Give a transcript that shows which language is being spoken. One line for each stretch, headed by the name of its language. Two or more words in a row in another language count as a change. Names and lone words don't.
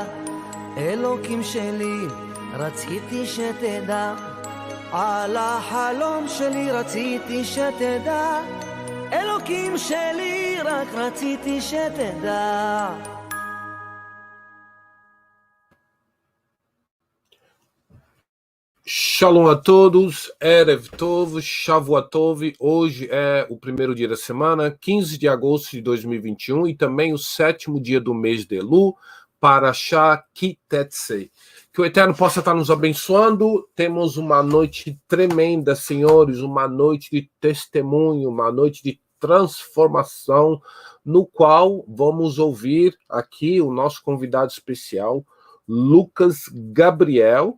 Hebrew: אלוקים שלי, רציתי שתדע, על החלום שלי רציתי שתדע. אלוקים שלי, רק רציתי שתדע.
Portuguese: Shalom a todos,
Hebrew: ערב טוב, שבועות טוב.
Portuguese: Hoje é o primeiro dia da semana, 15 de agosto de 2021, e também o sétimo dia do mês de Elu, Parashá Kitetsei. Que o Eterno possa estar nos abençoando. Temos uma noite tremenda, senhores, uma noite de testemunho, uma noite de transformação, no qual vamos ouvir aqui o nosso convidado especial, Lucas Gabriel.